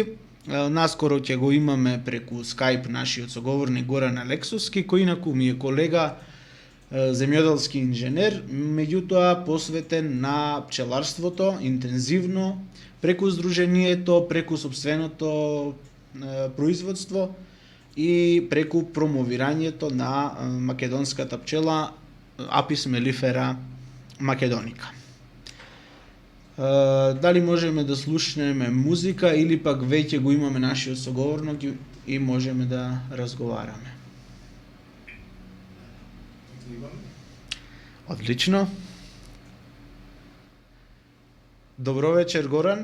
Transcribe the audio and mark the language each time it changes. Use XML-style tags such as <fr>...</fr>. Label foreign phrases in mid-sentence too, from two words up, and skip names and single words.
<mk>Наскоро ќе го имаме преку Skype нашиот соговорник Горан Алексовски, кој инаку ми е колега, земјоделски инженер, меѓутоа посветен на пчеларството интензивно, преку здруженијето, преку собственото производство и преку промовирањето на македонската пчела Apis mellifera macedonica. Дали можеме да слушнеме музика или пак веќе го имаме нашиот соговорник и можеме да разговараме? Одлично. Добро вечер, Горан.</mk>